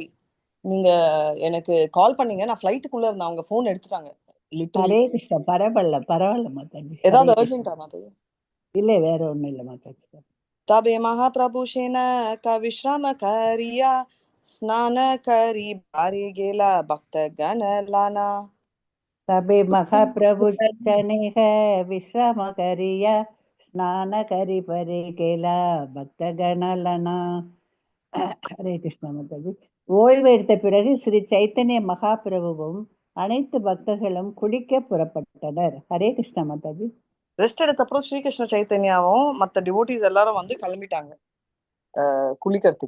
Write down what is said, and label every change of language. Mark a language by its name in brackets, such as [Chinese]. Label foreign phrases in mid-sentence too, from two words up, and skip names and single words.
[Tamil] நீங்க எனக்கு கால் பண்ணீங்க, நான் ஃப்ளைட்டுக்குள்ள இருந்தேன், அவங்க போன் எடுத்துட்டாங்க. ஹரே கிருஷ்ணா. பரவாயில்ல மாதாஜி. ஏதாவது அர்ஜென்ட்டா மாதாஜி? இல்ல, வேற ஒண்ணும் இல்ல மாதாஜி. [Bangla] তবে মহাপ্রভু সেনা ক বিশ্রাম করিয়া স্নান করি পারি কেলা ভক্ত গণলানা. তবে মহাপ্রভু চনেহ বিশ্রাম করিয়া স্নান করী পরে কেলা ভক্ত গণলনা. [Tamil] ஹரே கிருஷ்ணா மாதாஜி. ஓய்வு எடுத்த பிறகு ஸ்ரீ சைத்தன்ய மகாபிரபுவும் அனைத்து பக்தர்களும் குளிக்க புறப்பட்டனர். ஹரே கிருஷ்ணா மாதாஜி. ரெஸ்ட் எடுத்த அப்புறம் ஸ்ரீகிருஷ்ண சைத்தன்யாவும் மற்ற டிவோட்டிஸ் எல்லாரும் வந்து கிளம்பிட்டாங்க குளிக்கிறதுக்கு.